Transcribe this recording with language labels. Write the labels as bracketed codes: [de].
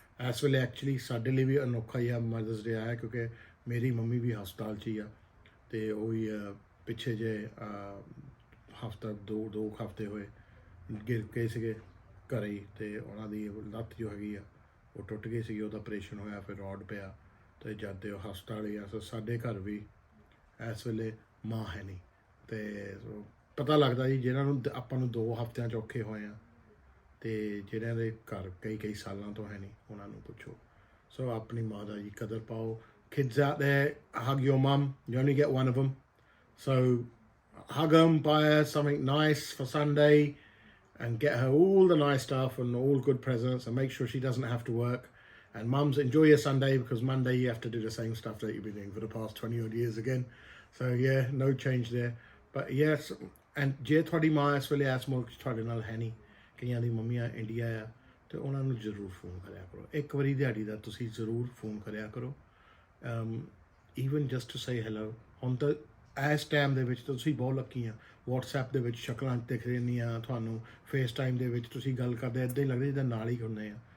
[pa] ਇਸ ਵੇਲੇ ਐਕਚੁਅਲੀ ਸਾਡੇ ਲਈ ਵੀ ਅਨੋਖਾ ਹੀ ਆ ਮਦਰਸ ਡੇ ਆਇਆ, ਕਿਉਂਕਿ ਮੇਰੀ ਮੰਮੀ ਵੀ ਹਸਪਤਾਲ 'ਚ ਹੀ ਆ, ਅਤੇ ਉਹ ਵੀ ਪਿੱਛੇ ਜੇ ਹਫ਼ਤਾ ਦੋ ਹਫ਼ਤੇ ਹੋਏ ਗਿਰ ਕੇ ਸੀਗੇ ਘਰੇ ਹੀ, ਅਤੇ ਉਹਨਾਂ ਦੀ ਲੱਤ ਜੋ ਹੈਗੀ ਆ ਉਹ ਟੁੱਟ ਗਈ ਸੀਗੀ, ਉਹਦਾ ਆਪਰੇਸ਼ਨ ਹੋਇਆ, ਫਿਰ ਰੋਡ ਪਿਆ, ਅਤੇ ਜਦ ਦੇ ਉਹ ਹਸਪਤਾਲ ਹੀ ਆ। ਸੋ ਸਾਡੇ ਘਰ ਵੀ ਇਸ ਵੇਲੇ ਮਾਂ ਹੈ ਨਹੀਂ, ਅਤੇ ਪਤਾ ਲੱਗਦਾ ਜੀ ਜਿਹਨਾਂ ਨੂੰ ਆਪਾਂ ਨੂੰ 2 ਹਫ਼ਤਿਆਂ 'ਚ ਔਖੇ ਹੋਏ ਆ, ਅਤੇ ਜਿਹਨਾਂ ਦੇ ਘਰ ਕਈ ਸਾਲਾਂ ਤੋਂ ਹੈ ਨਹੀਂ ਉਹਨਾਂ ਨੂੰ ਪੁੱਛੋ। ਸੋ ਆਪਣੀ ਮਾਂ ਦਾ ਜੀ ਕਦਰ ਪਾਓ। [en] Kids out there, hug your mum. You only get one of them. So hug them, buy her something nice for Sunday and get her all the nice stuff and all good presents, and make sure she doesn't have to work. And mums, enjoy your Sunday, because Monday you have to do the same stuff that you've been doing for the past 20 odd years again. So yeah, no change there. But yes, and [pa] ਜੇ ਤੁਹਾਡੀ ਮਾਂ ਇਸ ਵੇਲੇ ਇਸ ਮੁਲਕ 'ਚ ਤੁਹਾਡੇ ਨਾਲ ਹੈ ਨਹੀਂ, ਕਈਆਂ ਦੀ ਮੰਮੀਆਂ ਇੰਡੀਆ ਆ, ਅਤੇ ਉਹਨਾਂ ਨੂੰ ਜ਼ਰੂਰ ਫੋਨ ਕਰਿਆ ਕਰੋ। ਇੱਕ ਵਾਰੀ ਦਿਹਾੜੀ ਦਾ ਤੁਸੀਂ ਜ਼ਰੂਰ ਫੋਨ ਕਰਿਆ ਕਰੋ, [en] Even just to say hello. [pa] ਹੁਣ ਤਾਂ ਇਸ ਟਾਈਮ ਦੇ ਵਿੱਚ ਤੁਸੀਂ ਬਹੁਤ ਲੱਕੀ ਆ, ਵਟਸਐਪ ਦੇ ਵਿੱਚ ਸ਼ਕਲਾਂ ਦਿਖ ਰਹੀਆਂ ਤੁਹਾਨੂੰ, ਫੇਸ ਟਾਈਮ ਦੇ ਵਿੱਚ ਤੁਸੀਂ ਗੱਲ ਕਰਦੇ ਇੱਦਾਂ ਹੀ ਲੱਗਦਾ ਜਿੱਦਾਂ ਨਾਲ ਹੀ ਹੁੰਦੇ ਆ।